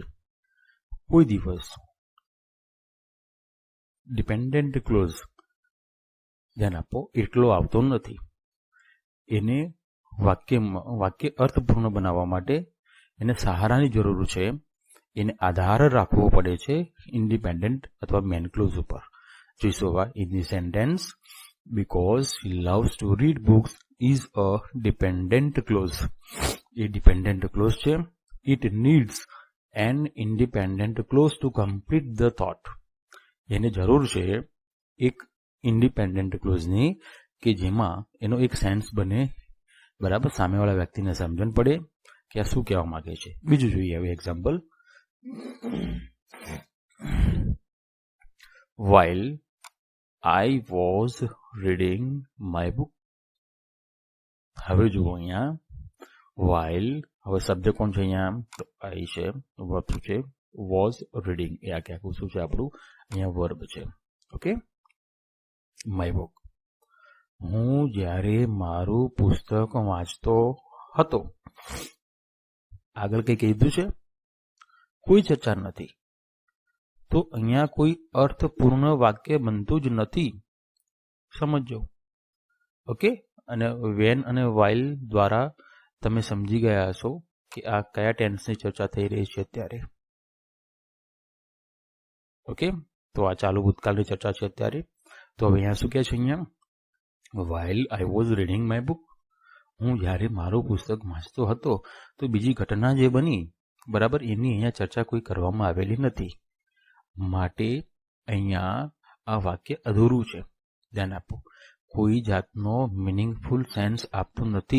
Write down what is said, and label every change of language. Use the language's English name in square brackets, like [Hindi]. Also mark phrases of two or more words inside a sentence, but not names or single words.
[Gujarati] કોઈ દિવસ [English] dependent clause, [Gujarati] ધ્યાન આપો, એટલો આવતો નથી. એને વાક્ય અર્થપૂર્ણ બનાવવા માટે એને સહારાની જરૂર છે. એને આધાર રાખવો પડે છે ઇન્ડિપેન્ડન્ટ અથવા [English] main clause [Gujarati] ઉપર. જોઈશું હવે [English] in the sentence. બીકોઝ she loves to read books is a dependent clause. [Gujarati] એ [English] dependent clause [Gujarati] છે. [English] It needs an independent clause to complete the thought. [Gujarati] એને જરૂર છે એક [English] independent clause [Gujarati] કે જેમાં એનો એક સેન્સ બને. બરાબર? સામેવાળા વ્યક્તિને સમજણ પડે કે આ શું કહેવા માંગે છે. બીજું જોઈએ હવે એક્ઝામ્પલ. [English] While I was reading my book. [Gujarati] હવે જુઓ અહીંયા while, હવે શબ્દ કોણ છે અહીંયા? તો I છે, વર્બ શું છે? [English] was reading. [Gujarati] એ આખે આખું શું છે આપણું? અહીંયા વર્બ છે. ઓકે, [English] my book. [Gujarati] હું જ્યારે મારું પુસ્તક વાંચતો હતો. આગળ કઈ કીધું છે? કોઈ ચર્ચા નથી. તો અહીંયા કોઈ અર્થપૂર્ણ વાક્ય બનતું જ નથી. સમજો. ઓકે, અને વેન અને વાઇલ દ્વારા તમે સમજી ગયા હશો કે આ કયા ટેન્સની ચર્ચા થઈ રહી છે અત્યારે. ઓકે, તો આ ચાલુ ભૂતકાળની ચર્ચા છે અત્યારે. તો હવે અહીંયા શું કહે છે? અહીંયા [English] while I was reading my book. [Gujarati] હું જ્યારે મારું પુસ્તક વાંચતો હતો તો બીજી ઘટના જે બની, બરાબર, એની અહીંયા ચર્ચા કોઈ કરવામાં આવેલી નથી. માટે અહીંયા આ વાક્ય અધૂરું છે. ધ્યાન આપો. કોઈ જાતનો [English] meaningful sense [Gujarati] આપતું નથી.